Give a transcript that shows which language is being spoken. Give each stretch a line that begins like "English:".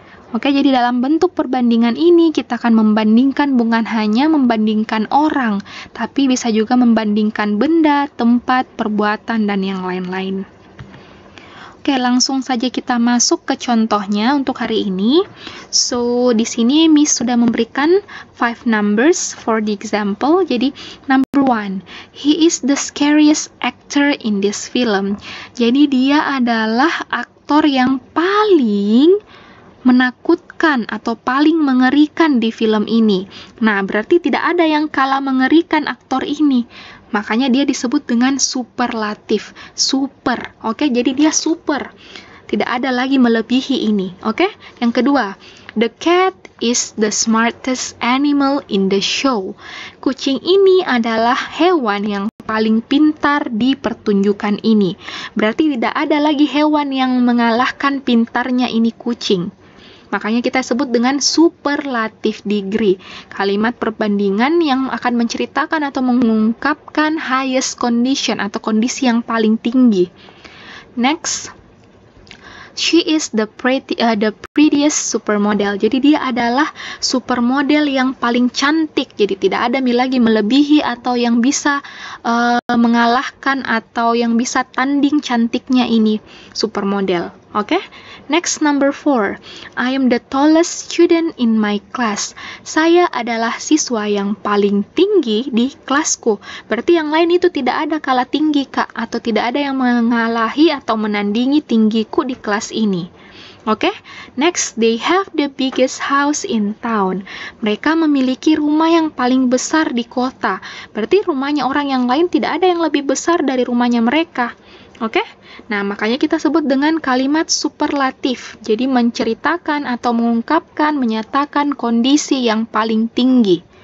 Indonesian: Oke, jadi dalam bentuk perbandingan ini kita akan membandingkan bukan hanya membandingkan orang, tapi bisa juga membandingkan benda, tempat, perbuatan, dan yang lain-lain. Oke, langsung saja kita masuk ke contohnya untuk hari ini. So, di sini Miss sudah memberikan 5
English: numbers for the example. Jadi, number 1, he is the scariest actor in this film.
Indonesian: Jadi, dia adalah aktor yang paling menakutkan atau paling mengerikan di film ini. Nah, berarti tidak ada yang kalah mengerikan aktor ini. Makanya dia disebut dengan superlatif. Super. Oke, jadi dia super. Tidak ada lagi melebihi ini. Oke? Yang kedua,
English: the cat is the smartest animal in the show.
Indonesian: Kucing ini adalah hewan yang paling pintar di pertunjukan ini. Berarti tidak ada lagi hewan yang mengalahkan pintarnya ini kucing. Makanya kita sebut dengan superlative degree. Kalimat perbandingan yang akan menceritakan atau mengungkapkan highest condition atau kondisi yang paling tinggi.
English: Next, she is the prettiest supermodel.
Indonesian: Jadi dia adalah supermodel yang paling cantik. Jadi tidak ada lagi melebihi atau yang bisa mengalahkan atau yang bisa tanding cantiknya ini supermodel.
English: Oke? Next, number 4. I am the tallest student in my class.
Indonesian: Saya adalah siswa yang paling tinggi di kelasku. Berarti yang lain itu tidak ada kalah tinggi, Kak, atau tidak ada yang mengalahi atau menandingi tinggiku di kelas ini. Oke?
English: Next, they have the biggest house in town.
Indonesian: Mereka memiliki rumah yang paling besar di kota. Berarti rumahnya orang yang lain tidak ada yang lebih besar dari rumahnya mereka. Oke? Nah, makanya kita sebut dengan kalimat superlatif. Jadi menceritakan atau mengungkapkan, menyatakan kondisi yang paling tinggi.